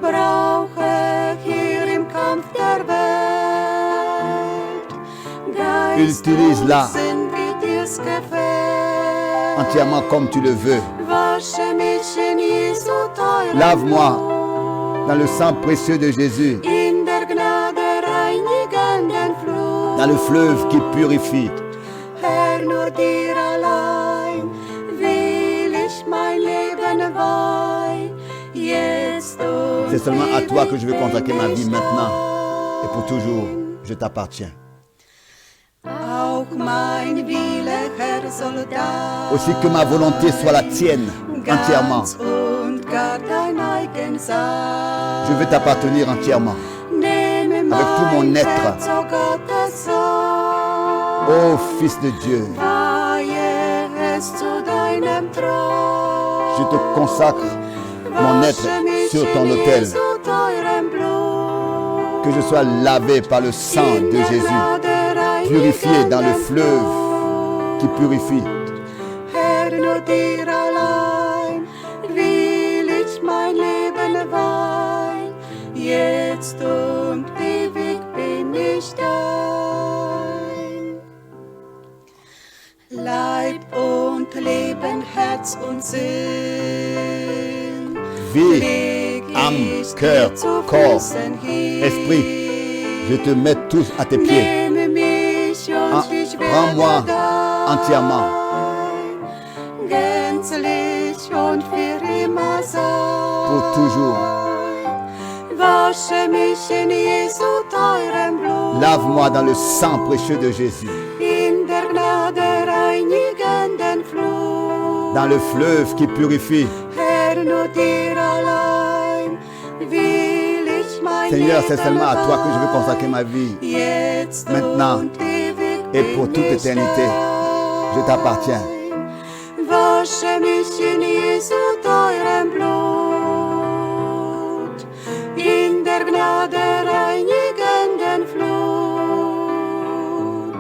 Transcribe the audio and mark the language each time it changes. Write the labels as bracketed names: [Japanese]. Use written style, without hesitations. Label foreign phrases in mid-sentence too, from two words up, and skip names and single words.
[French] Utilise-la entièrement comme tu le veux. Lave-moi dans le sang précieux de Jésus. dans le fleuve qui purifie. [German] Herr, nur dir allein will ich mein Leben weihen, jetzt und [French] C'est seulement à toi que je veux [German] ewig [French] consacrer ma [German] bin [French] vie [German] ich [French] maintenant et pour toujours. Je t'appartiens. [German] Auch mein Wille, Herr, soll da [French] Aussi que ma volonté soit la tienne entièrement. [German] ganz und gar dein eigen sein. [French] Je veux t'appartenir entièrement. [German] Nehme [French] avec tout mon [German] mein [French] être. [German] Herz, o Gottes Sohn, [French] Ô Fils de Dieu, [German] weihe es zu deinem Thron. [French] je te consacre mon être [German] Wasche mich [French] sur ton [German] in [French] autel. [German] Jesu teurem Blut. [French] Que je sois lavé par le sang de Jésus, purifié dans le fleuve qui purifie. [German] Herr, nur dir allein will ich mein Leben weihen, jetzt und ewig bin ich dein. Leib und Leben, Herz und Sinn, [French] Vie, [German] leg [French] âme, [German] ich [French] cœur, [German] dir zu [French] corps, [German] Füßen hin. [French] esprit, je te mets tous à tes pieds. [German] Nehme mich und ich [French] Prends-moi [German] werde [French] entièrement. [German] dein, gänzlich und für immer sein. [French] Pour toujours. [German] Wasche mich in Jesu teurem Blut, [French] Lave-moi dans le sang précieux de Jésus, [German] in der Gnade reinigenden Flut. [French] dans le fleuve qui purifie. [German] Herr, nur dir allein will ich mein [French] Seigneur, c'est [German] Leben [French] seulement à toi que je veux [German] weihen, [French] consacrer ma vie [German] jetzt [French] maintenant [German] und ewig [French] et pour [German] bin [French] toute [German] ich [French] éternité. Je [German] dein. [French] t'appartiens. [German] Wasche mich in Jesu teurem Blut, in der Gnade reinigenden Flut.